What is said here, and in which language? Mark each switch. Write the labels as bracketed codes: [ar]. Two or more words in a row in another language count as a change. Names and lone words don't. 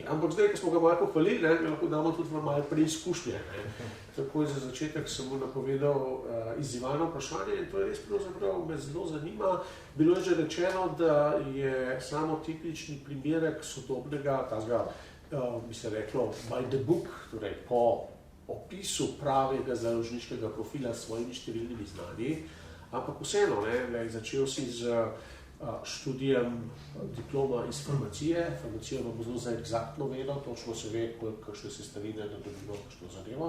[sl] Ampak zdaj, ko smo ga malo pohvalili, lahko damo tudi malo preizkušnje. Takoj za začetek sem mu napovedal izzivano vprašanje in to je res pravzaprav me zelo zanima. Bilo je že rečeno, da je samo tipični primerek sodobnega, tazga, bi se reklo, [en] by the book, [sl] torej po opisu pravega založniškega profila s svojimi številnimi znanji, ampak vseeno, začel si z študijem diploma iz farmacije. Farmacija bo zelo za eksaktno vedo, točno se ve, kakšne sestavine, da dobimo kakšno zadevo.